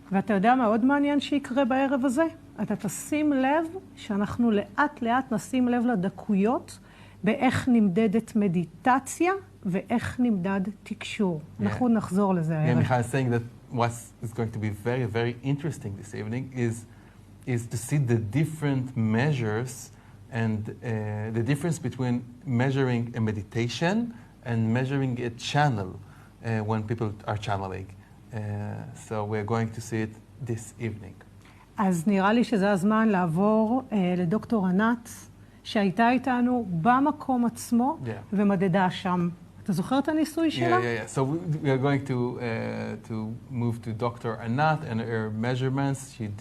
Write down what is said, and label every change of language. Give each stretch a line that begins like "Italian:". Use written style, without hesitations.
Hebrew: ואתה יודע מה עוד מעניין שיקרה בערב הזה? אתה תשים לב שאנחנו לאט לאט נשים לב לדקויות באיך נמדדת מדיטציה ואיך נמדד תקשור. אנחנו נחזור לזה הערב.
English: Michal is saying that what is going to be very, very interesting this evening is to see the different measures and the difference between measuring a meditation and measuring a channel when people are channeling. So we're going to see it this evening.
Hebrew: אז נראה לי שזה הזמן לעבור לדוקטור ענת, שהייתה איתנו במקום עצמו ומדדה שם. אתה זוכר את הניסוי שלה?
English: Yeah. So we are going to move to Dr. Anat and her measurements.